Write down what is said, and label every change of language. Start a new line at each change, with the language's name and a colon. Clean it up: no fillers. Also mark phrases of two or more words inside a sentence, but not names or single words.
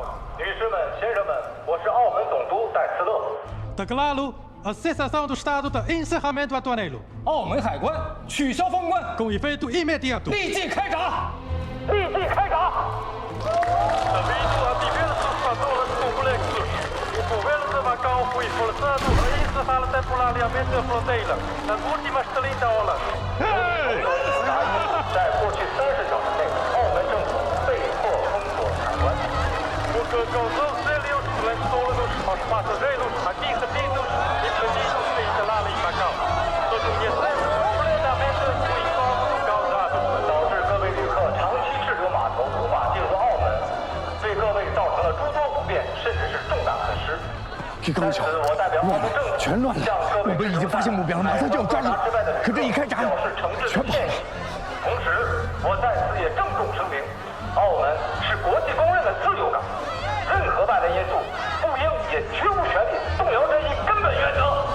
Chinese: 女士们、先生们，我是澳门总督戴斯勒。
Portuguese: Declaro a cessação do estado de encerramento aduaneiro.
Chinese: 澳门海关取消封关，
Portuguese: com efeito imediato.
Chinese: 立即开闸！立即开闸
Portuguese: ！Devido a diversos fatores complexos, o governo de Macau foi forçado a encerrar temporariamente a fronteira nas últimas 30 horas.
Chinese: 在过去30小时内，澳门政府被迫封锁海关。
Portuguese: Porque causou sérios transtornos aos passageiros aqui retidos e pedidos de instalar em Macau. Reconhecemos completamente o incômodo causado，
Chinese: 导致各位旅客长期滞留码头，无法进入澳门，对各位造成了诸多不便，甚至是重大损失。这刚巧，乱了，全乱了。我们已经发现目标了，马上就要抓你。可这一开闸，全跑了。同时，我在此也郑重声明，澳门是国际公认的自由港，任何外来因素不应也绝无权利动摇这一根本原则。